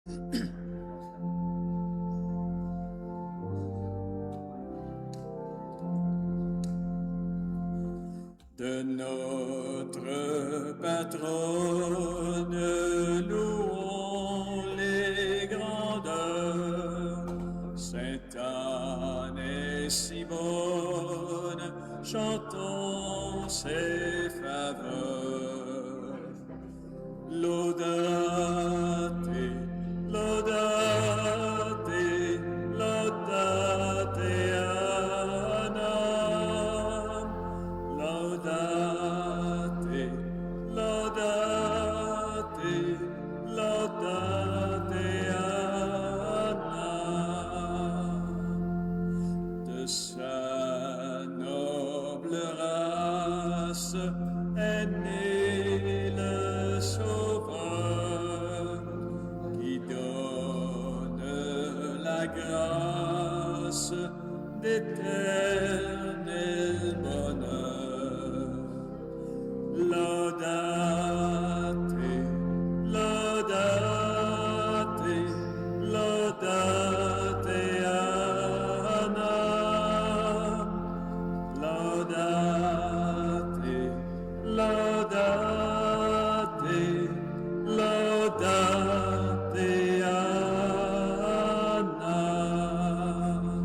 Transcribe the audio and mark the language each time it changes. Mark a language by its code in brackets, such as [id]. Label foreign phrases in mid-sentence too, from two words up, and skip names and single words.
[fr] De notre patronne, louons les grandeurs. Sainte Anne et Simone, chantons ses faveurs. [la] Laudate, laudate, laudate Annam. Laudate, laudate, laudate Annam. [fr] De sa noble race est né le Sauveur qui donne la grâce d'éternel bonheur. [la] Laudate, laudate, laudate Annam. Laudate, laudate, laudate Annam.